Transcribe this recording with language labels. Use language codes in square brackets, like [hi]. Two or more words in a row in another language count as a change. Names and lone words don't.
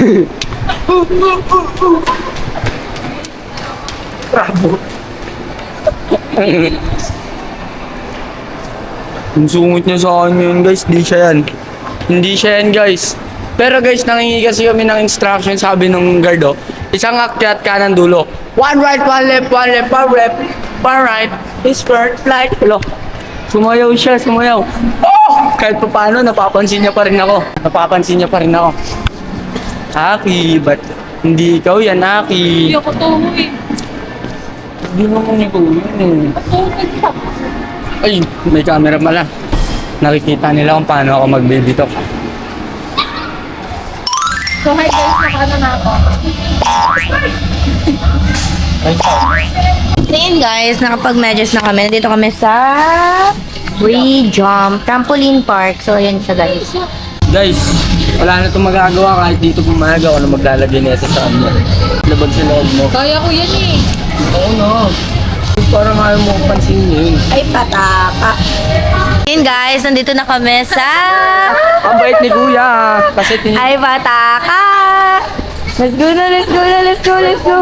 [tl] Bravo! Ang sungit niya sa akin ngayon guys, di siya yan. Hindi siya yan guys. Pero guys, nangingi kasi kami ng instruction, sabi ng guard oh. Isang akyat kanan dulo. [en] One right, one left, one left, one right. His first flight. Hello. [tl] Sumayaw siya, sumayaw. Oh! Kahit pa paano, napapansin niya pa rin ako. Aki, ba't hindi ikaw yan, Aki? Hindi ako tuhoy. Hindi naman ikaw yun eh. Tuhoy ka. Ay, may camera pala. Nakikita nila kung paano ako mag- [en] baby talk. [tl] So hi guys, nakaano na ako. So yun guys, nakapag-measures na kami. Nandito kami sa Free Jump Trampoline Park. So ayan siya guys. Guys, wala na itong magagawa kahit dito pumayag ako na maglalagay nito sa ano. Labag sa loob mo. Kaya ko yan eh. Oo no. Parang ayaw mo pansin yun. Ay, pataka. Yun guys, nandito na kami sa... Ang bait ni Kuya. Kasi Ay, pataka! [en] Let's go na, let's go na, let's go, let's go.